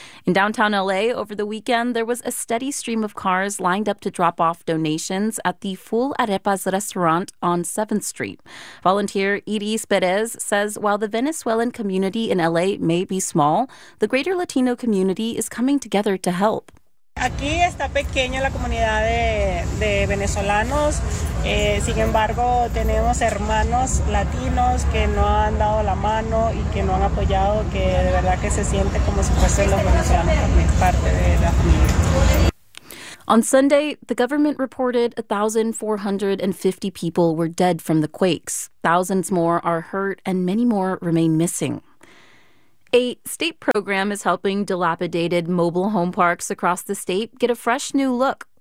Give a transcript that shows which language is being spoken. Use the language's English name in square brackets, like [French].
[English] In downtown LA, over the weekend, there was a steady stream of cars lined up to drop off donations at the Full Arepas restaurant on 7th Street. Volunteer Iris Perez says while the Venezuelan community in LA may be small, the greater Latino community is coming together to help. [Spanish] Aquí está pequeña la comunidad de venezolanos, sin embargo tenemos hermanos latinos que no han dado la mano y que no han apoyado, que de verdad que se siente como si fuesen los venezolanos también parte de la familia. [English] On Sunday, the government reported 1,450 people were dead from the quakes. Thousands more are hurt and many more remain missing. A state program is helping dilapidated mobile home parks across the state get a fresh new look.